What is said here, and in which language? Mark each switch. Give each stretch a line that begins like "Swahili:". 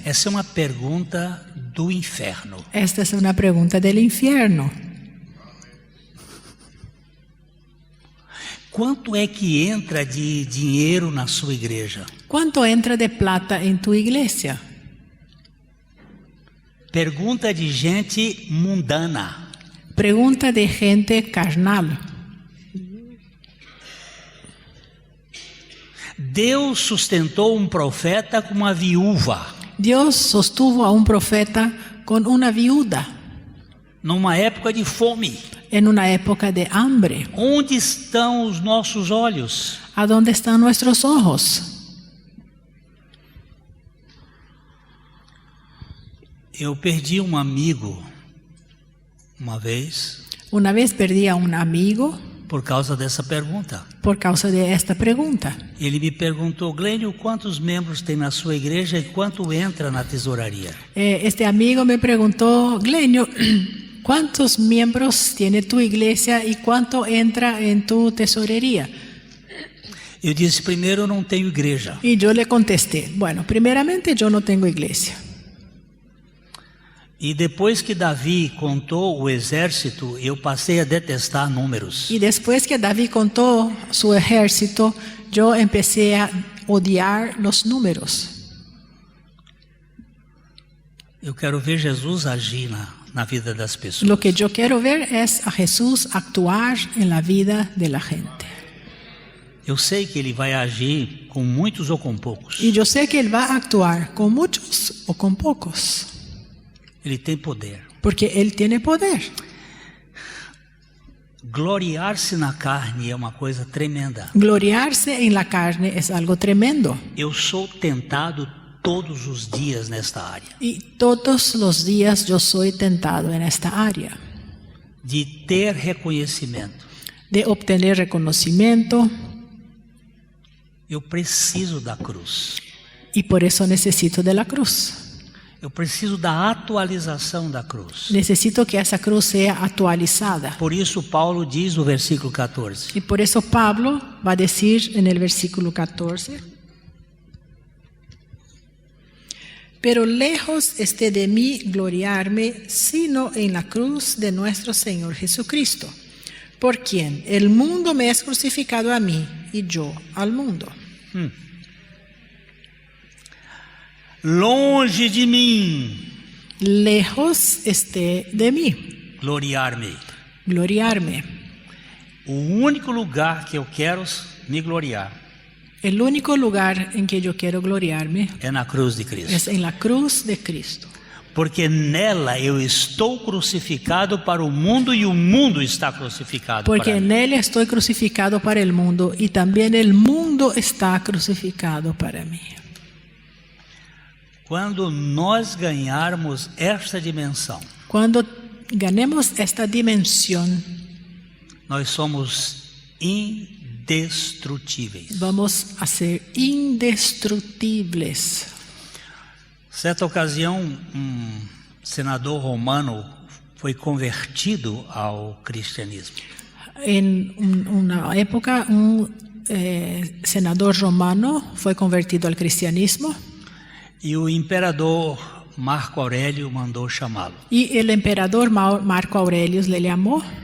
Portuguese: Essa é uma pergunta do inferno.
Spanish: Esta es una pregunta del infierno.
Portuguese: quanto é que entra de dinheiro na sua igreja?
Spanish: ¿Cuánto entra de plata en tu iglesia?
Portuguese: Pergunta de gente mundana.
Spanish: Pregunta de gente carnal.
Portuguese: Deus sustentou um profeta com uma viúva,
Spanish: Dios sostuvo a un profeta con una viuda
Portuguese: numa época de fome.
Spanish: en una época de hambre.
Portuguese: Onde estão os nossos olhos?
Spanish: ¿A dónde están nuestros ojos?
Portuguese: Eu perdi um amigo uma vez
Spanish: Una vez perdí a un amigo
Portuguese: por causa dessa pergunta.
Spanish: por causa de esta pregunta.
Portuguese: Ele me perguntou: Glênio, quantos membros tem na sua igreja e quanto entra na tesouraria?
Spanish: Este amigo me preguntó, Glenio, ¿cuántos miembros tiene tu iglesia y cuánto entra en tu tesorería?
Portuguese: Eu disse: primeiro, eu não tenho igreja.
Spanish: Y yo le contesté, bueno, primeramente yo no tengo iglesia.
Portuguese: E depois que Davi contou o exército, eu passei a detestar números.
Spanish: Y después que David contó su ejército, yo empecé a odiar los números.
Portuguese: Eu quero ver Jesus agir na vida das pessoas.
Spanish: Lo que yo quiero ver es a Jesús actuar en la vida de la gente.
Portuguese: Eu sei que ele vai agir com muitos ou com poucos.
Spanish: Y yo sé que Él va a actuar con muchos o con pocos,
Portuguese: Ele tem poder.
Spanish: porque Él tiene poder.
Portuguese: Gloriar-se na carne é uma coisa tremenda.
Spanish: Gloriarse en la carne es algo tremendo.
Portuguese: Eu sou tentado todos os dias nesta área,
Spanish: Y todos los días yo soy tentado en esta área,
Portuguese: de ter reconhecimento.
Spanish: de obtener reconocimiento,
Portuguese: Eu preciso da cruz.
Spanish: y por eso necesito de la cruz.
Portuguese: Eu preciso da atualização da cruz.
Spanish: Necesito que esa cruz sea actualizada.
Portuguese: Por isso Paulo diz no versículo 14:
Spanish: Y por eso Pablo va a decir en el versículo 14, pero lejos esté de mí gloriarme, sino en la cruz de nuestro Señor Jesucristo, por quien el mundo me es crucificado a mí y yo al mundo.
Portuguese: longe de mim
Spanish: Lejos esté de mí
Portuguese: gloriar-me.
Spanish: gloriarme.
Portuguese: O único lugar que eu quero me gloriar
Spanish: El único lugar en que yo quiero gloriarme
Portuguese: é na cruz de Cristo.
Spanish: es en la cruz de Cristo.
Portuguese: Porque nela eu estou crucificado para o mundo e o mundo está crucificado Porque para
Spanish: en
Portuguese: mim.
Spanish: Él estoy crucificado para el mundo y también el mundo está crucificado para mí.
Portuguese: Quando nós ganharmos esta dimensão,
Spanish: Cuando ganemos esta dimensión,
Portuguese: nós somos indestrutíveis.
Spanish: vamos a ser indestructibles.
Portuguese: Certa ocasião, senador romano foi convertido ao cristianismo.
Spanish: En una época, un senador romano fue convertido al cristianismo
Portuguese: E o imperador Marco Aurélio mandou chamá-lo.
Spanish: y el emperador Marco Aurelius le llamó